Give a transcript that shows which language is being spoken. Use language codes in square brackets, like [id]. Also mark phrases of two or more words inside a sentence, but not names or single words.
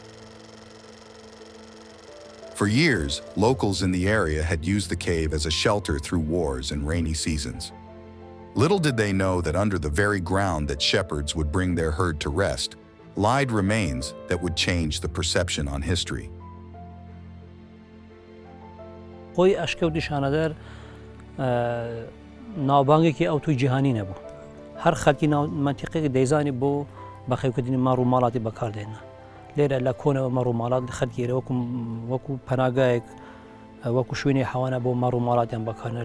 [en] For years, locals in the area had used the cave as a shelter through wars and rainy seasons. Little did they know that under the very ground that shepherds would bring their herd to rest, lied remains that would change the perception on history. [ckb] خۆی ئەشکەوتی شانەدەر ناوبانگێکی ئەو توی جیهانی نەبوو. هەر خەڵکی منتیقەیەک دەیزانی بۆ بەخێوکردنی مەڕ و ماڵاتی بەکاردێنە. لێرە لە کۆنەوە مەڕ و ماڵات خەڵکیێرە وەکو پەناگایەک وەکو شوێنی حەوانە بۆ مەڕ و ماڵاتیان بەکارێنە.